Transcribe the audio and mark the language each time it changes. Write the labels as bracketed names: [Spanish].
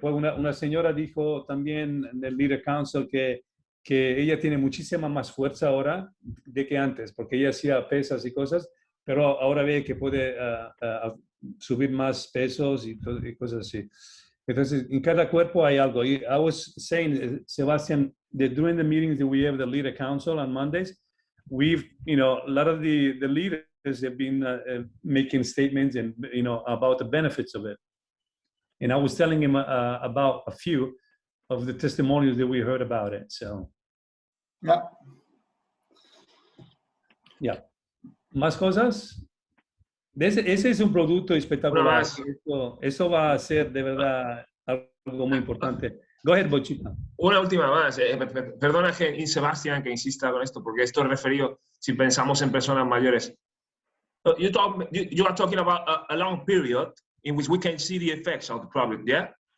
[Spanish] Una señora dijo también en el Leader Council que ella tiene muchísima más fuerza ahora de que antes, porque ella hacía pesas y cosas, pero ahora ve que puede subir más pesos y cosas así. Entonces, en cada cuerpo hay algo. [English] I was saying, Sebastian, that during the meetings that we have the Leader Council on Mondays, we've, a lot of the leaders have been making statements and, about the benefits of it. And I was telling him about a few of the testimonials that we heard about it. So, yeah. Yeah. [Spanish] ¿Más cosas? Ese es un producto espectacular. Eso va a ser de verdad algo muy importante. [English] Go ahead, Bochita. [Spanish] Una última más. Perdona, Sebastián, que insista con esto, porque esto es referido si pensamos en personas mayores. [English] You are talking about a long period in which we can see the effects of the product, yeah?